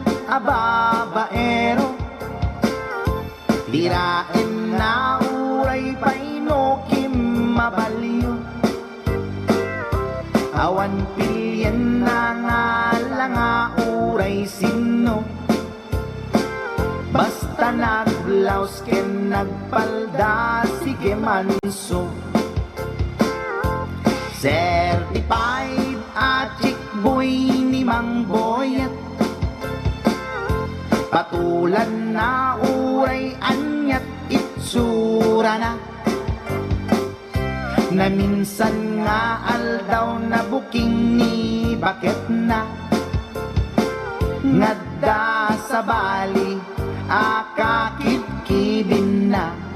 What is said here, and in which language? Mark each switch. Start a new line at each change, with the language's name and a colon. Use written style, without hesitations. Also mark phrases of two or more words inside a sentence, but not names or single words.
Iloko: ababaero, tirain na uray paino kim mabaliw, awan pilyen na nga langa uray sino, basta nagblaus ken nagpalda sige manso.
English: Certified at chick boy
Iloko: ni Mang Boyet, patulan na uray anyat itsura na, na minsan nga aldaw na booking ni bakit na, ngadda sa Bali akakit-kibin na.